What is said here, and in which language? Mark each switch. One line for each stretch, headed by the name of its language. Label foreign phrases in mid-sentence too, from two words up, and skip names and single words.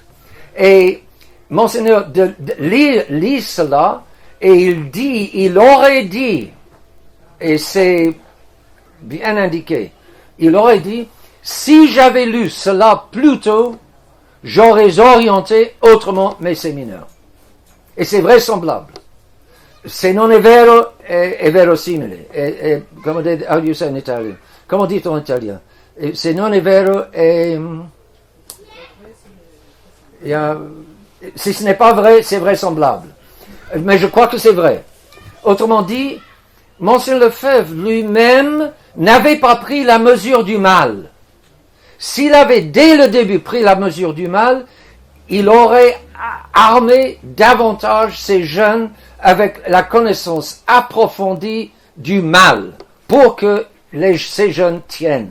French: Et Monseigneur lit cela, et il aurait dit, et c'est bien indiqué, il aurait dit, si j'avais lu cela plus tôt, j'aurais orienté autrement mes séminaires. Et c'est vraisemblable.
Italian: Se non è vero, è verosimile.
English: Come how do you say in Italian?
French: Comment dit-on en italien?
Italian: Se non è vero,
French: si ce n'est pas vrai, c'est vraisemblable. Mais je crois que c'est vrai. Autrement dit, Monseigneur Lefebvre lui-même n'avait pas pris la mesure du mal. S'il avait dès le début pris la mesure du mal, il aurait armé davantage ces jeunes avec la connaissance approfondie du mal pour que ces jeunes tiennent.